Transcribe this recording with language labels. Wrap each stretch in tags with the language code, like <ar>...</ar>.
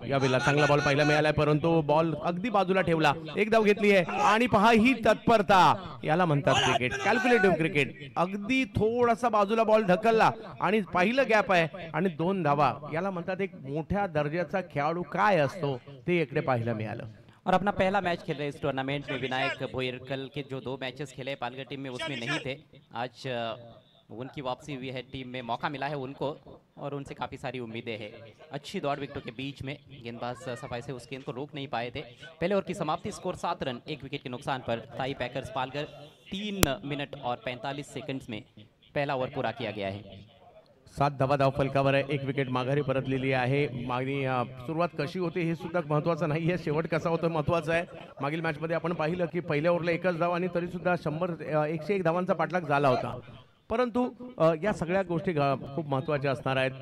<mr>यावेळेला चांगला बॉल पाहायला मिळाला परंतु बॉल अगदी बाजूला ठेवला, एक धाव घेतली आहे आणि पहा ही तत्परता, याला म्हणतात क्रिकेट, कॅल्क्युलेटिव्ह क्रिकेट। अगदी थोडासा बाजूला बॉल ढकलला आणि पहिलं गॅप आहे आणि 2 धावा, याला म्हणतात एक मोठ्या दर्जाचा खेळाडू काय असतो ते इकडे पाहायला मिळालं।</mr> <hi>और अपना पहला मैच खेल रहे इस टूर्नामेंट में विनायक भोईर। कल के जो 2 मैचेस खेले पालघर टीम में उसमें नहीं थे, आज उनकी वापसी हुई है, टीम में मौका मिला है उनको और उनसे काफ़ी सारी उम्मीदें हैं। अच्छी दौड़ विकेटों के बीच में गेंदबाज सफाई से उस गेंद को रोक नहीं पाए थे। पहले ओवर की समाप्ति, स्कोर 7 रन 1 विकेट के नुकसान पर ताई पैकर्स पालघर। 3 मिनट और 45 सेकंड्स में पहला ओवर पूरा किया गया है।</hi> <mr>7 धावा फलकावर आहे, 1 विकेट माघारी परतलेली आहे। मागणी सुरुवात कशी होते हे सुद्धा महत्त्वाचं नाही आहे, शेवट कसा होतो महत्त्वाचं आहे। मागील मॅचमध्ये आपण पाहिलं की पहिल्या ओव्हरला 1च धाव आणि तरी सुद्धा 101 धावांचा पाठलाग झाला होता, परंतु या सगळ्या गोष्टी खूप महत्त्वाच्या असणार आहेत।</mr>